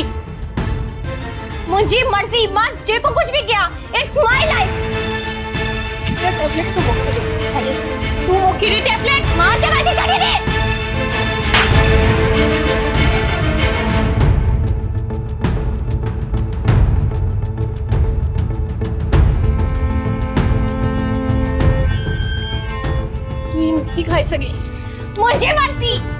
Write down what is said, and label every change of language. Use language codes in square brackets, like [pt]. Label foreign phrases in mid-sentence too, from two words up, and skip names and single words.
[sd] मुंहिंजी मर्जी, मां जेको कुछ भी किया, [en] it's my life. [sd] टैबलेट तो मोखे दे, छॾे। तू मोखे दी टैबलेट, मां चवां थी छॾे दे। [ur] تو نہیں کھائی سکے. مجھے مرضی.